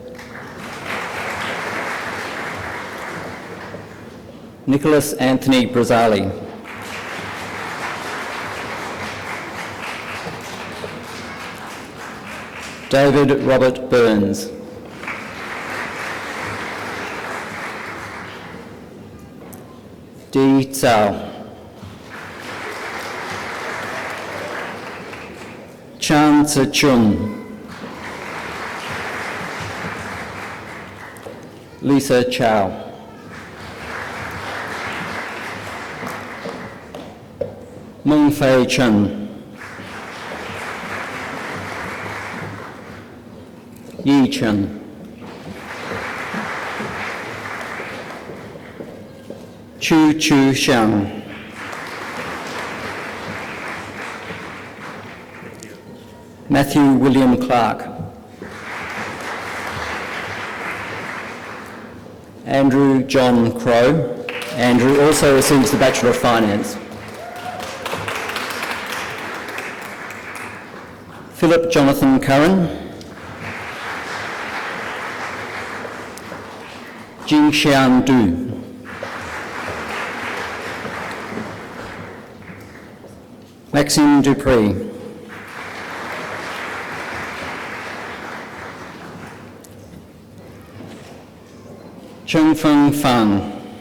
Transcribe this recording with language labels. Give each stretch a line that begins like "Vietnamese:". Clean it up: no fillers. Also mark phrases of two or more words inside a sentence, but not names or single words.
English: Nicholas Anthony Brazali. David Robert Burns. Dee Tsao. Chan Tse Chun. Lisa Chow. Meng Fei Chen. Yi Chen. Chu Chu Xiang. Matthew William Clark. Andrew John Crow. Andrew also receives the Bachelor of Finance. Philip Jonathan Curran. Jingxian Du. Maxime Dupree. Chengfeng Fan.